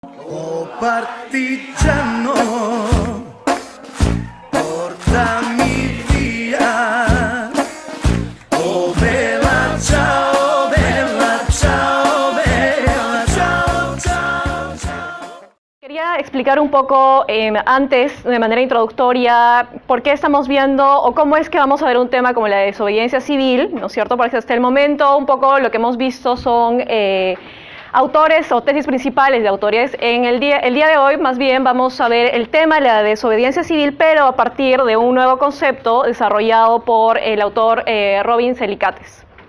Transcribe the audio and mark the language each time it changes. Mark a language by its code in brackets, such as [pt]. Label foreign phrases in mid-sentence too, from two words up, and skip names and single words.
[it] Oh partigiano, portami via. Oh bella ciao, bella ciao, bella ciao, ciao, ciao. [es] Quería explicar un poco antes, de manera introductoria, por qué estamos viendo o cómo es que vamos a ver un tema como la desobediencia civil, ¿no es cierto? Porque hasta el momento un poco lo que hemos visto son autores o tesis principales de autores. El día de hoy más bien vamos a ver el tema de la desobediencia civil, pero a partir de un nuevo concepto desarrollado por el autor Robin Celicates.